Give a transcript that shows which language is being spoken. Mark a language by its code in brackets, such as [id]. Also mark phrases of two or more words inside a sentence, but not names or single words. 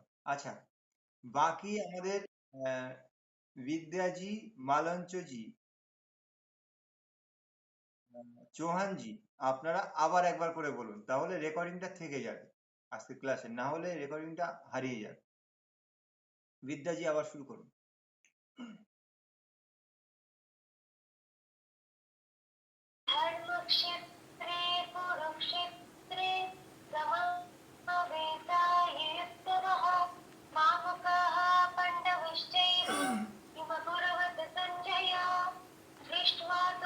[bn] আচ্ছা, বাকি আমাদের বিদ্যাজি, মালঞ্চজি, চৌহানজি, আপনারা আবার একবার করে বলুন, তাহলে রেকর্ডিংটা থেকে যাবে আজকে ক্লাসে, না হলে রেকর্ডিংটা হারিয়ে যাবে। বিদ্যাজি আবার শুরু করুন। [sa] धर्मक्षेत्रे कुरुक्षेत्रे समवेतायुत्तरः मामकाः पाण्डवश्चैव किमकुर्वत सञ्जय दृष्ट्वा तु